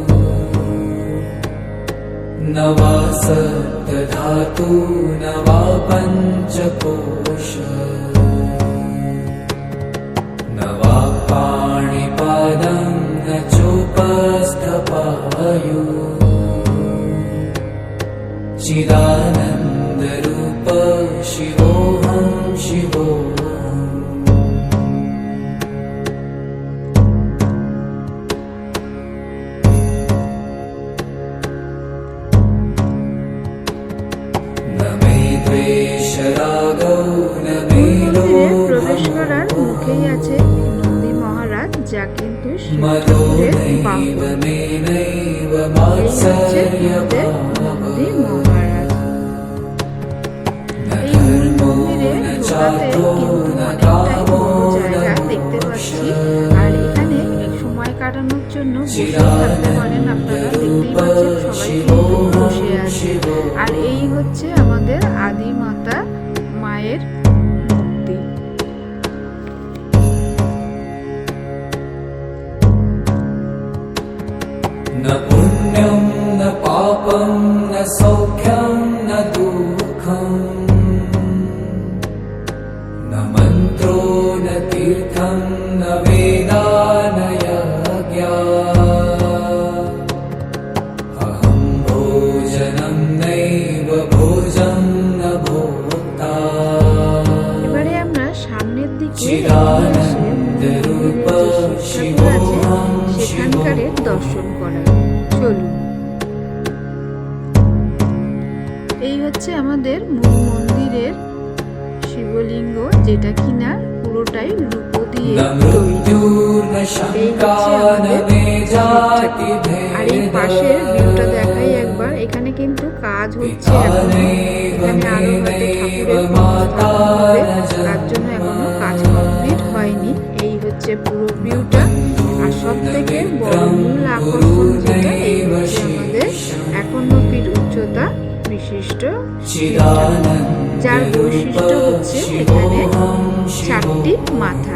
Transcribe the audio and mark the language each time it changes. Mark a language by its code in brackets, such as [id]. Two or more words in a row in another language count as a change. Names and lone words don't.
[sa] न वा सप्तधातु न वा पञ्चकोश, न वा पाणिपादं न चोपस्थपायु, चिदानन्दरूप शिवोऽहं शिवोऽहम्। न मे द्वेषरागौ न मे [bn] মন্দিরে প্রবেশ [sa] लोभः, [bn] করার মুখেই আছে নন্দী মহারাজ, যা কিন্তু [sa] मदो [bn] শিবচক্রের [sa] नैव [bn] বাহন। [sa] मे नैव [bn] এই হচ্ছে আমাদের নন্দী [sa] मात्सर्यभावः, [bn] মহারাজ। [sa] न [bn] এই মূল [sa] धर्मो [bn] মন্দিরে [sa] न [bn] ঢোকাতে [sa] चार्तो [bn] কিন্তু [sa] न [bn] অনেকটাই [sa] कामो [bn] বড় [sa] न [bn] জায়গা দেখতে পাচ্ছি। [sa] मोक्षः, [bn] আর এখানে এই সময় কাটানোর জন্য বসে থাকতে পারেন। আপনারা দেখতেই পাচ্ছেন সবাই কিন্তু বসে আছে। আর এই হচ্ছে আমাদের আদি মাতা মায়ের মূর্তি। [sa] न पुण्यं न पापं न सौख्यं न दुःखम्, न मन्त्रो न तीर्थं न वेदा न यज्ञा, अहं भोजनं नैव भोजं न भोक्ता, [bn] এবারে আমরা সামনের দিকে [sa] চিদানন্দরূপ শিবোऽহং [bn] সেখানকারের দর্শন করাই। চলুন। এই হচ্ছে আমাদের মূল মন্দিরের শিবলিঙ্গ, যেটা কিনা পুরোটাই রূপো দিয়ে [sa] न [bn] তৈরি। [sa] मृत्युर्न शङ्का न मे [bn] আর এই পাশের ভিউটা দেখাই একবার। এখানে কিন্তু কাজ হচ্ছে এখনো। এখানে আরো হয়তো ঠাকুরের স্থাপন হবে, তার জন্য এখনো কাজ কমপ্লিট হয়নি। এই হচ্ছে পুরো ভিউটা। আর সব থেকে বড় মূল আকর্ষণ যেটা, এই হচ্ছে আমাদের 51 ফিট উচ্চতা বিশিষ্ট শিবটা, যার বৈশিষ্ট্য হচ্ছে এখানে 4টি মাথা।